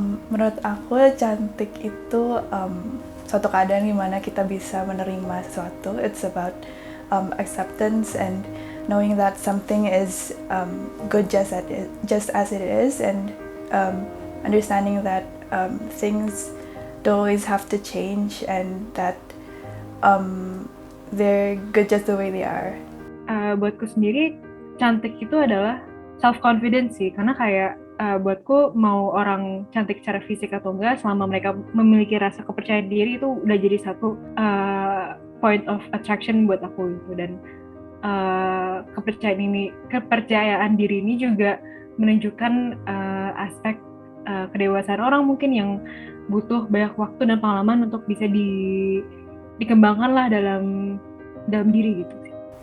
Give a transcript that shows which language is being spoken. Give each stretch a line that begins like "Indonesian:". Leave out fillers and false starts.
Indonesian: Menurut aku cantik itu suatu keadaan dimana kita bisa menerima sesuatu.
English: It's about acceptance and knowing that something is good just as it is, and understanding that things don't always have to change and that they're good just the way they are.
Indonesian: Buatku sendiri cantik itu adalah self confidence sih, karena kayak buatku mau orang cantik secara fisik atau enggak, selama mereka memiliki rasa kepercayaan diri itu udah jadi satu
English: point of attraction
Indonesian: buat aku gitu. Dan kepercayaan diri ini juga menunjukkan aspek kedewasaan orang mungkin yang butuh banyak waktu dan pengalaman untuk bisa dikembangkan lah dalam diri gitu sih.